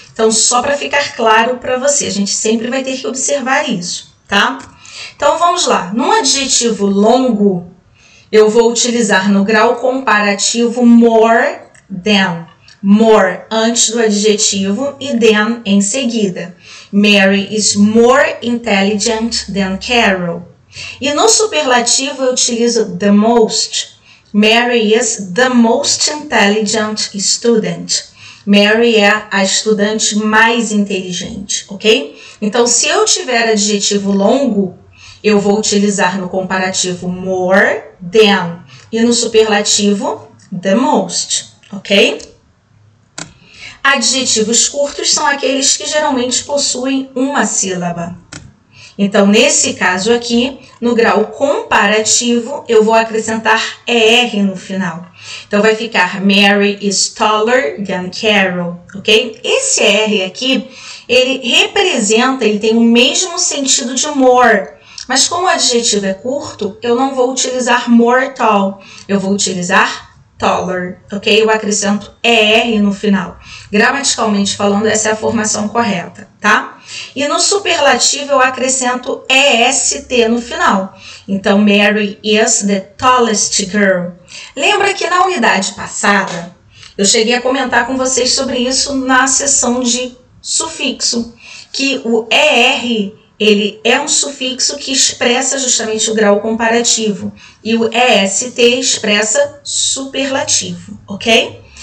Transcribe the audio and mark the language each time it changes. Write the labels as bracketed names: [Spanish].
[Portuguese] Então, só para ficar claro para você, a gente sempre vai ter que observar isso, tá? Então, vamos lá. Num adjetivo longo, eu vou utilizar no grau comparativo more than. More antes do adjetivo e than em seguida. [English] Mary is more intelligent than Carol. [Portuguese] E no superlativo eu utilizo [English] the most. Mary is the most intelligent student. [Portuguese] Mary é a estudante mais inteligente, ok? Então, se eu tiver adjetivo longo, eu vou utilizar no comparativo more than e no superlativo the most, ok? Adjetivos curtos são aqueles que geralmente possuem uma sílaba. Então, nesse caso aqui, no grau comparativo, eu vou acrescentar ER no final. Então, vai ficar [English] Mary is taller than Carol, ok? [Portuguese] Esse ER aqui, ele tem o mesmo sentido de more. Mas como o adjetivo é curto, eu não vou utilizar more tall, eu vou utilizar taller, ok? Eu acrescento ER no final. Gramaticalmente falando, essa é a formação correta, tá? E no superlativo eu acrescento EST no final. [English] Então, Mary is the tallest girl. [Portuguese] Lembra que na unidade passada, eu cheguei a comentar com vocês sobre isso na sessão de sufixo, que o ER, ele é um sufixo que expressa justamente o grau comparativo e o EST expressa superlativo, ok?